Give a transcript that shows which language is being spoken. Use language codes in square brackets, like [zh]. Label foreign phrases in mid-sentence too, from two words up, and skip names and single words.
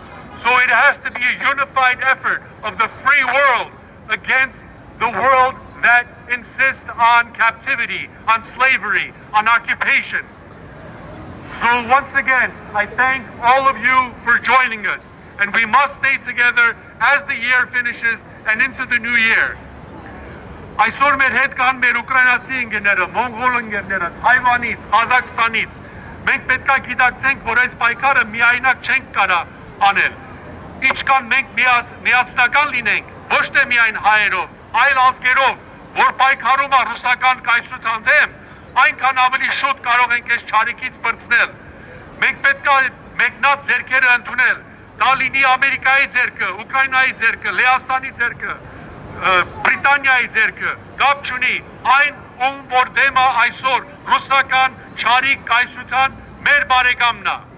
[en] So it has to be a unified effort of the free world against the world that insists on captivity, on slavery, on occupation. So once again, I thank all of you for joining us. And we must stay together as the year finishes and into the new year. [hy] Այսօր մեր հետ կան մեր ուկրաինացի ընկերները, մոնղոլ ընկերները, Թայվանից, Ղազախստանից։ Մենք պետք է գիտակցենք, որ այս պայքարը միայնակ չենք կարա անել։ Ինչքան մենք միացնական լինենք, ոչ թե միայն հայերով, այլ ազգերով, որ պայքարում է ռուսական կայսրության դեմ, այնքան ավելի շուտ կարող ենք այս չարիքից բրցնել։ Մենք պետք է մեկնած ձեռքերը ընդունել, դա լինի Ամերիկայի ձեռքը, Ուկրաինայի ձեռքը, Լեհաստանի ձեռքը, Բրիտանիայի ձեռքը, կապ չունի, այն ում որ դեմը այսօր ռուսական չարի կայսրության մեր բարեկամն է։